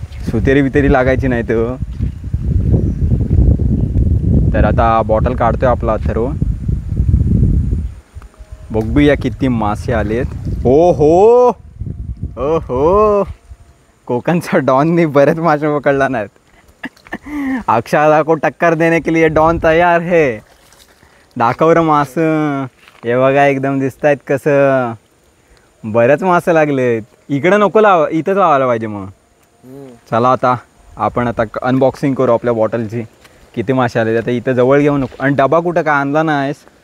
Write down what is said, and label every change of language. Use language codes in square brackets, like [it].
[mr] सुतेरी बितेरी लागायची नाही तर आता बॉटल काढतोय आपला अथर्व. बघूया किती मासे आलेत. हो हो हो हो, कोकणचा डॉनने बरेच मासे पकडला नाहीत. [hi] अक्षरा को टक्कर देने के लिए डॉन तयार है. [mr] दाखव रे मासं. हे बघा एकदम दिसत आहेत कसं. बरेच मासे लागलेत. इकडं नको इथंच लावायला पाहिजे. मग चला आता आपण आता अनबॉक्सिंग करू आपल्या बॉटलची. किती मासे आले आता इथं जवळ घेऊ नको. आणि डबा कुठं काय आणला नाहीस?